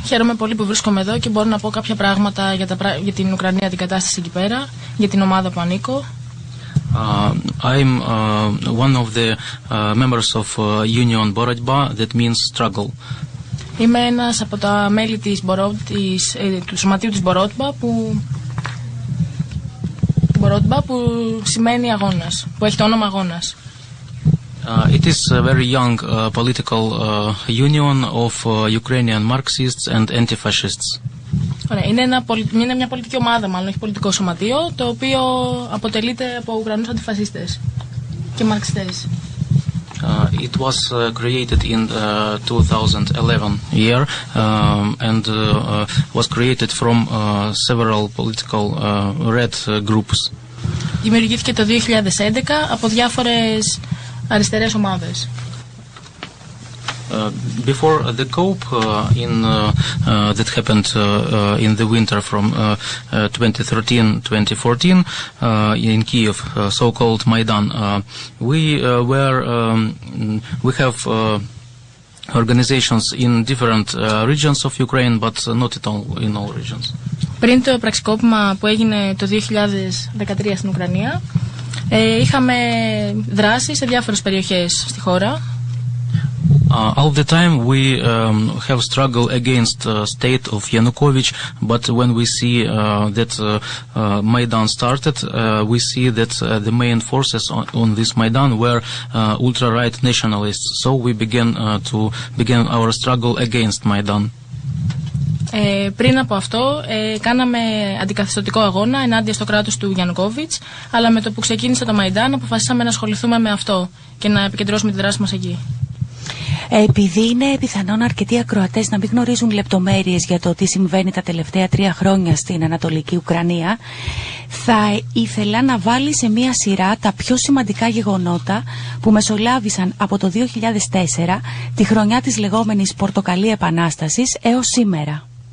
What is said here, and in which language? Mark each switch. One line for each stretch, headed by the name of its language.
Greek: Χαίρομαι πολύ που βρίσκομαι εδώ και μπορώ να πω κάποια πράγματα για την Ουκρανία, την κατάσταση εκεί πέρα, για την ομάδα που ανήκω.
English: I'm one of the members of Union Borotba, that means struggle.
Greek: Είμαι ένας από τα μέλη του σωματείου της Μπορότμπα που σημαίνει αγώνας, που έχει το όνομα αγώνας.
English: It is a very young political union of Ukrainian Marxists and anti-fascists.
Greek: Ωραία, είναι μια πολιτική ομάδα, μάλλον όχι πολιτικό σωματείο, το οποίο αποτελείται από Ουκρανούς αντιφασίστες και μαρξιστές.
English: It was created in 2011 year and was created from several political red groups.
Greek: Δημιουργήθηκε το 2011 από διάφορες αριστερές ομάδες.
English: Before the coup that happened in the winter from 2013-2014 in Kiev, so-called Maidan, we have organizations in different regions of Ukraine, but not in all regions.
Greek: Πριν το πραξικόπημα που έγινε το 2013 στην Ουκρανία, είχαμε δράσει σε διάφορες περιοχές στη χώρα.
English: All the time we have struggled against state of Yanukovych, but when we see that Maidan started, we see that the main forces on this Maidan were ultra-right nationalists. So we began our struggle against Maidan.
Greek: Πριν από αυτό κάναμε αντικαθεστωτικό αγώνα ενάντια στο κράτος του Γιαννουκόβιτς, αλλά με το που ξεκίνησε το Μαϊντάν αποφασίσαμε να ασχοληθούμε με αυτό και να επικεντρώσουμε τη δράση μας εκεί. Επειδή είναι πιθανόν αρκετοί ακροατές να μην γνωρίζουν λεπτομέρειες για το τι συμβαίνει τα τελευταία 3 χρόνια στην Ανατολική Ουκρανία, θα ήθελα να βάλει σε μία σειρά τα πιο σημαντικά γεγονότα που μεσολάβησαν από το 2004, τη χρονιά της λεγόμενης Πορτοκαλί Επανάστασης, έως σήμερα.